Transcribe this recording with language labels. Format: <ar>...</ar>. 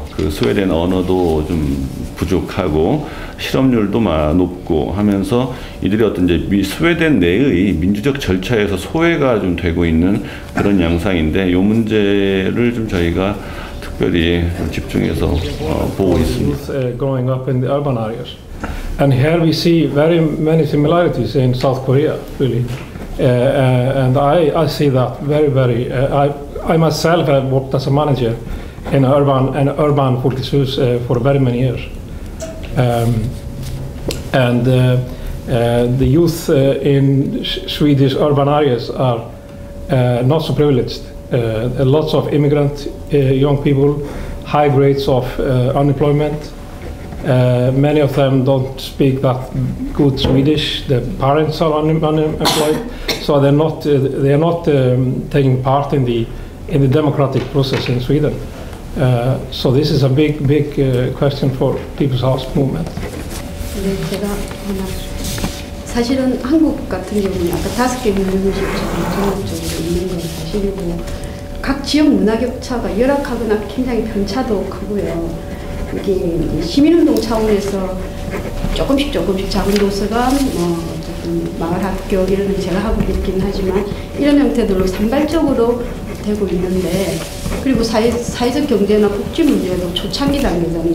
<ko>스웨덴 언어도 좀 부족하고 실업률도 높고 하면서 이들이 어떤 이제 스웨덴 내의 민주적 절차에서 소외가 좀 되고 있는 그런 양상인데, 이 문제를 좀 저희가 특별히 집중해서 보고 있습니다.</ko> <en>Growing up in the urban areas, and here we see very many similarities in South Korea, really, and I see that very. I myself have worked as a manager in an urban Folkets hus for very many years, and the youth in Swedish urban areas are not so privileged. Lots of immigrant young people, high rates of unemployment. Many of them don't speak that good Swedish. The parents are unemployed, so they're not taking part in the democratic process in Sweden. So this is a big question for People's House movement.</en> <ko>네, 제가 사실은 한국 같은 경우는 아까 5개 민주주의식처럼 전국적으로 있는 건 사실이고, 각 지역 문화 격차가 열악하거나 굉장히 편차도 크고요. 이게 시민운동 차원에서 조금씩 작은 도서관, 마을 학교 이런 걸 제가 하고 있긴 하지만 이런 형태들로 산발적으로 되고 있는데, 그리고 사회적 경제나 복지 문제도 초창기 단계잖아요.</ko>